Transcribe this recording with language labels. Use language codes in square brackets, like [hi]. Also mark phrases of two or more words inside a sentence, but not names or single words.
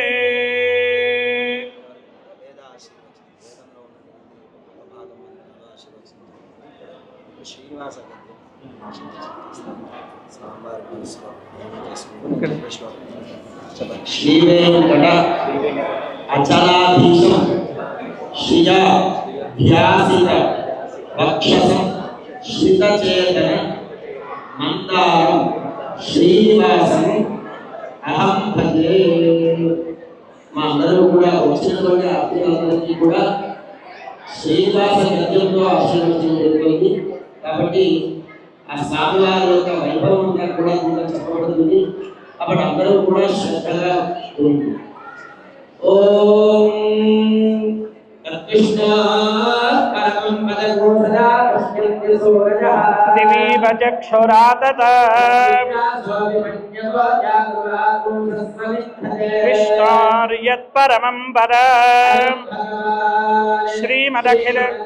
[sa] श्रीवेंकट अचलाधीशं श्रिया ध्यासित वक्षसं श्रितचेतन मंदारं श्रीनिवासं अहं भजे [te] మా అందరూ కూడా వచ్చినటువంటి అతిథులందరికీ కూడా శ్రీనివాస గద్యంలో ఆశీర్వదించడం జరిగింది. కాబట్టి ఆ స్వామివారి యొక్క వైభవం అంతా కూడా ఇంకా చెప్పబడుతుంది. కాబట్టి అందరూ కూడా శ్రద్ధగా ఉంది. ఓం [sa] दिवीव चक्षुरातत विष्णोर्यत्परमं परं श्रीमदखिल